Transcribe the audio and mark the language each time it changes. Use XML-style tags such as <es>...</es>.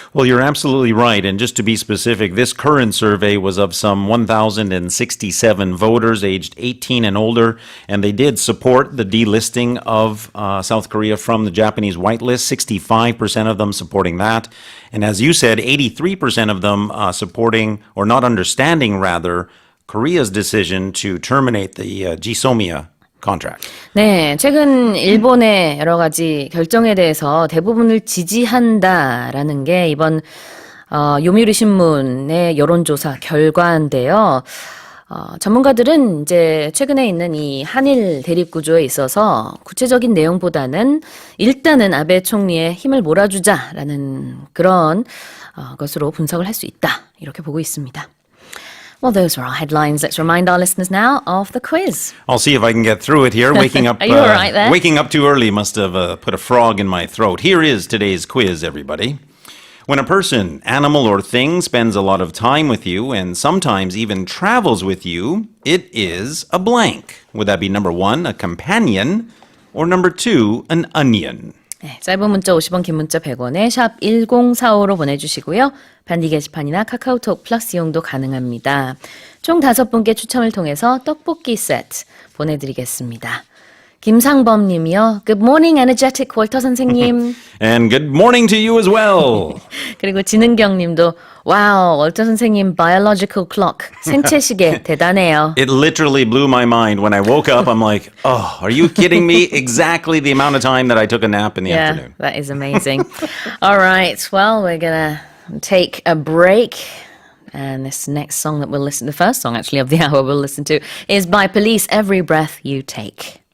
<en>Well, you're absolutely right. And just to be specific, this current survey was of some 1,067 voters aged 18 and older, and they did support the delisting of South Korea from the Japanese whitelist, 65% of them supporting that. And as you said, 83% of them supporting, or not understanding rather, Korea's decision to terminate the GSOMIA contract.</en> <ko>네, 최근 일본의 여러 가지 결정에 대해서 대부분을 지지한다라는 게 이번 요미우리 신문의 여론조사 결과인데요. 전문가들은 이제 최근에 있는 이 한일 대립 구조에 있어서 구체적인 내용보다는 일단은 아베 총리의 힘을 몰아주자라는 그런 것으로 분석을 할 수 있다. 이렇게 보고 있습니다.</ko> <en>Well, those are our headlines. Let's remind our listeners now of the quiz. I'll see if I can get through it here. Waking up, Are you all right there? Waking up too early must have put a frog in my throat. Here is today's quiz, everybody. When a person, animal, or thing spends a lot of time with you and sometimes even travels with you, it is a blank. Would that be number 1, a companion, or number 2, an onion?</en> <ko>네, 짧은 문자 50원, 긴 문자 100원에 샵 1045로 보내주시고요. 반디 게시판이나 카카오톡 플러스 이용도 가능합니다. 총 5분께 추첨을 통해서 떡볶이 세트 보내드리겠습니다. 김상범 님이요.</ko> <en>Good morning, energetic 월터 선생님. And good morning to you as well.</en> <ko>그리고 진은경 님도 와우, 월터 선생님</ko> <en>biological clock,</en> <ko>생체 시계 대단해요.</ko> <en>It literally blew my mind. When I woke up, I'm like, oh, are you kidding me? Exactly the amount of time that I took a nap in the afternoon. That is amazing. All right, well, we're going to take a break. And this next song that we'll listen to, the first song actually of the hour we'll listen to, is by Police, Every Breath You Take.</en>